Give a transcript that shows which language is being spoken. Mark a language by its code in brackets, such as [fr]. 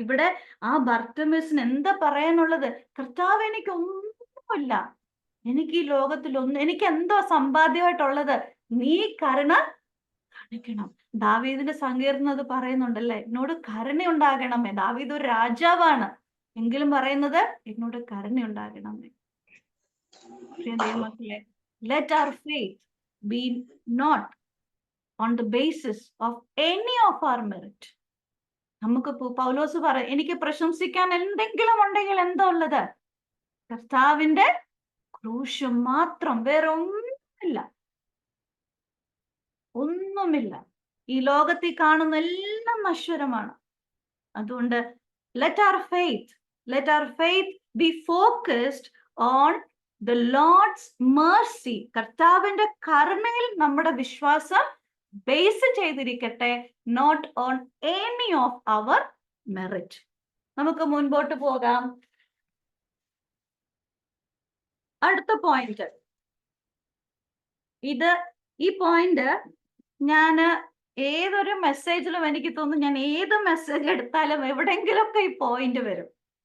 [ml] ഇവിടെ ആ ബർത്തിമേസിന് എന്താ പറയാനുള്ളത്? കർത്താവ്, എനിക്ക് ഒന്നുമില്ല, എനിക്ക് ഈ ലോകത്തിലൊന്നും, എനിക്ക് എന്തോ സമ്പാദ്യമായിട്ടുള്ളത്? നീ കരുണ കാണിക്കണം. ദാവീദിന്റെ സങ്കീർത്തനം അത് പറയുന്നുണ്ടല്ലേ, എന്നോട് കരുണ ഉണ്ടാകണമേ. ദാവീദ് ഒരു രാജാവാണ്, എങ്കിലും പറയുന്നത് എന്നോട് കരുണയുണ്ടാകണമേ. ദൈവമക്കളെ, [en] let our faith be not on the basis of any of our merit. [ml] നമുക്ക് പൗലോസ് എനിക്ക് പ്രശംസിക്കാൻ എന്തെങ്കിലും ഉണ്ടെങ്കിൽ എന്താ ഉള്ളത്? കർത്താവിന്റെ ക്രൂശ് മാത്രം, വേറെ ഒന്നുമില്ല. ഈ ലോകത്തിൽ കാണുന്ന എല്ലാം നശ്വരമാണ്. അതുകൊണ്ട് [en] let our faith be focused on the Lord's mercy. [ml] കർത്താവിന്റെ കരുണയിൽ നമ്മുടെ വിശ്വാസം base ചെയ്തിരിക്കട്ടെ, [en] not on any of our merit. [ml] നമുക്ക് മുൻപോട്ട് പോകാം. അടുത്ത പോയിന്റ്, ഈ പോയിന്റ് ഞാൻ ഏതൊരു മെസ്സേജിലും എനിക്ക് തോന്നുന്നു, ഞാൻ ഏത് മെസ്സേജ് എടുത്താലും എവിടെയെങ്കിലുമൊക്കെ ഈ പോയിന്റ് വരും.